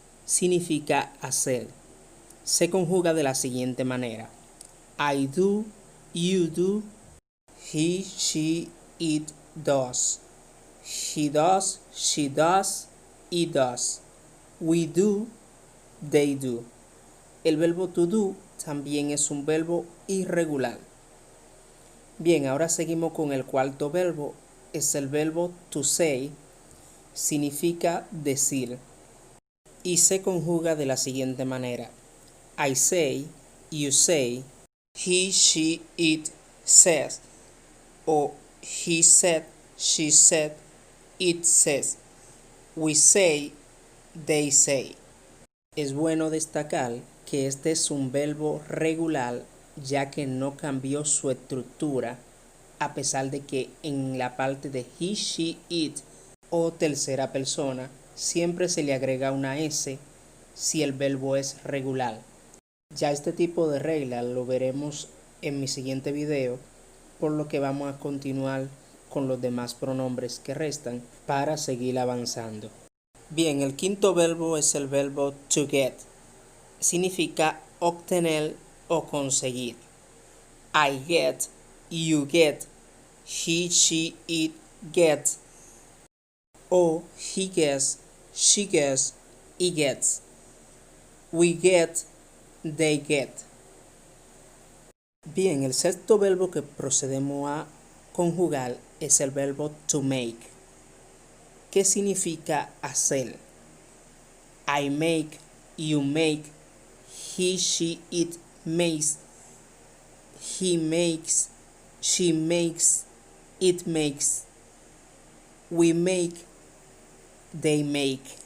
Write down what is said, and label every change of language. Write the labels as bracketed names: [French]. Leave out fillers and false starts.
[Spanish] Significa hacer. Se conjuga de la siguiente manera: [English] I do, you do, he, she, it does, he does, she does, it does, we do, they do. [Spanish] El verbo to do también es un verbo irregular. Bien, ahora seguimos con el cuarto verbo. Es el verbo to say. Significa decir. Y se conjuga de la siguiente manera: [English] I say, you say, he, she, it says, o he said, she said, it says, we say, they say. [Spanish] Es bueno destacar que este es un verbo regular, ya que no cambió su estructura, a pesar de que en la parte de he, she, it o tercera persona siempre se le agrega una S si el verbo es regular. Ya este tipo de regla lo veremos en mi siguiente video, por lo que vamos a continuar con los demás pronombres que restan para seguir avanzando. Bien, el quinto verbo es el verbo to get. Significa obtener o conseguir. [English] I get, you get, he, she, it gets, o he gets, she gets, it gets. We get, they get. [Spanish] Bien, el sexto verbo que procedemos a conjugar es el verbo to make, que significa hacer. [English] I make, you make, he, she, it makes, he makes, she makes, it makes, we make, they make.